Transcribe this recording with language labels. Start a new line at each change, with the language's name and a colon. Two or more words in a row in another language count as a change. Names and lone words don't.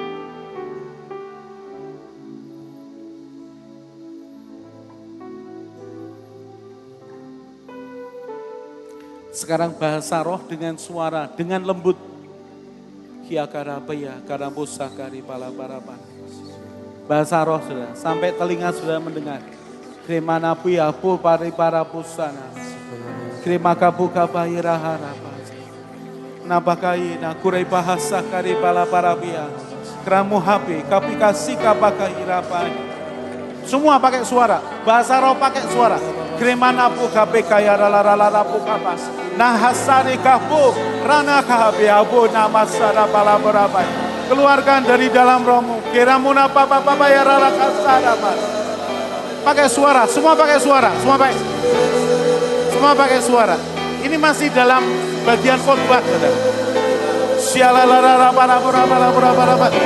Indonesian: Sekarang bahasa roh dengan suara, dengan lembut. Kiakarapaya, karambusakari palaparapa. Bahasa roh saudara, sampai telinga sudah mendengar. Kremana puyapu pariparapusana. Kremakapu kapahiraharapa. Nabakai nakurai bahasa kari palaparapia. Kramu hape, kapikasi kapakahirapa. Semua pakai suara, bahasa roh pakai suara. Kremanapu kape kaya ralaralapu kapas. Nahasani kapu rana kahabe abu namasara palaparapa. Keluarkan dari dalam rohmu. Kiramuna papa ya ralakasara. Pakai suara, semua pakai suara, semua pakai suara. Ini masih dalam bagian khotbah, saudara. Sialalarara para.